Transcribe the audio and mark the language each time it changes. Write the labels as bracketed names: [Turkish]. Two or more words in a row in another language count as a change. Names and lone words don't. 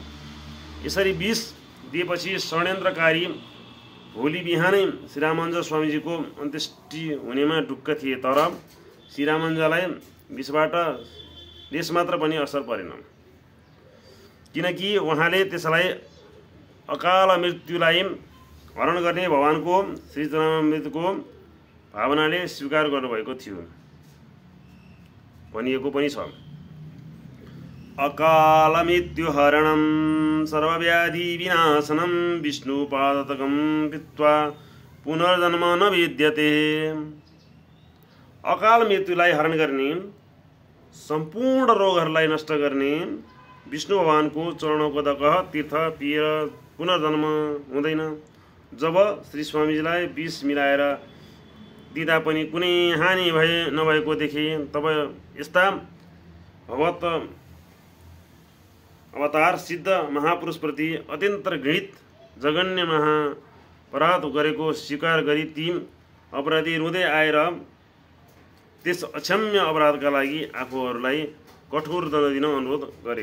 [Nepali] यसरी विष दिएपछि षड्यन्त्रकारी भोलि बिहानै श्री रामानुज स्वामीजीको अन्त्येष्टि हुनेमा ढुक्क थिए, तर श्री रामानुजलाई विषबाट लेस मात्र पनि असर परेन, किनकि उहाँले त्यसलाई अकाल मृत्युलाई हरण गर्ने भगवानको श्री चरणामृतको भावनाले स्वीकार गर्नुभएको थियो। भनिएको पनि छ, [Sanskrit] अकाल मृत्यु हरणं सर्वव्याधि विनाशनं विष्णुपादतकं पीत्वा पुनर्जन्म न विद्यते। [Nepali] अकाल मृत्युलाई हरण गर्ने, सम्पूर्ण रोगहरूलाई नष्ट गर्ने विष्णु भगवानको चरणोपदक तीर्थ पिएर पुनर्जन्म हुँदैन। जब श्री स्वामीजीलाई विष मिलाएर दिँदा पनि कुनै हानि नभएको देखे, तब यस्ता भगवत अवतार सिद्ध महापुरुषप्रति अत्यन्त घृणित जघन्य महापराध गरेको स्वीकार गरी ती अपराधी रुँदै आएर त्यस अक्षम्य अपराधका लागि आफूहरूलाई कठोर दण्ड दिन अनुरोध गरे।